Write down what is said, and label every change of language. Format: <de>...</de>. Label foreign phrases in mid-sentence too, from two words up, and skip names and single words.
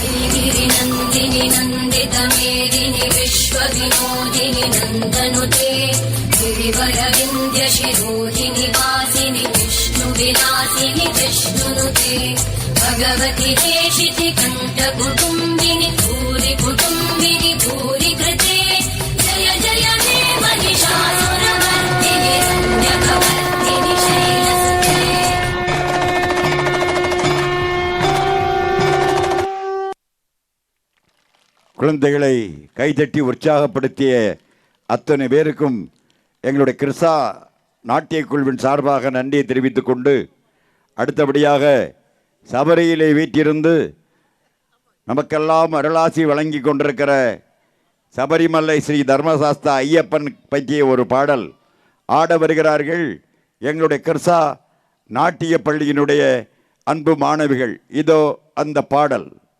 <sa>गिरिनन्दिनि नन्दितमेदिनि विश्वविनोदिनि नन्दनुते गिरिवरविन्ध्यशिरोधिनि वासिनि विष्णुविलासिनि जिष्णुनुते भगवति हेशिति कण्ठकुटुम्बिनि भूरि कुटुम्बिनि भूरि कृते जय जय हे महिषासुरमर्दिनि रम्यकपर्दिनि शैलसुते</sa> <ta>குழந்தைகளை கைதட்டி உற்சாகப்படுத்திய அத்தனை பேருக்கும் எங்களுடைய கிருஷா நாட்டிய குழுவின் சார்பாக நன்றியை தெரிவித்துக் கொண்டு அடுத்தபடியாக சபரியிலே வீட்டிருந்து நமக்கெல்லாம் அருளாசி வழங்கி கொண்டிருக்கிற சபரிமலை ஸ்ரீ தர்மசாஸ்தா ஐயப்பன் பற்றிய ஒரு பாடல் ஆட வருகிறார்கள் எங்களுடைய கிருஷா நாட்டிய பள்ளியினுடைய அன்பு மாணவிகள், இதோ அந்த பாடல்.</ta>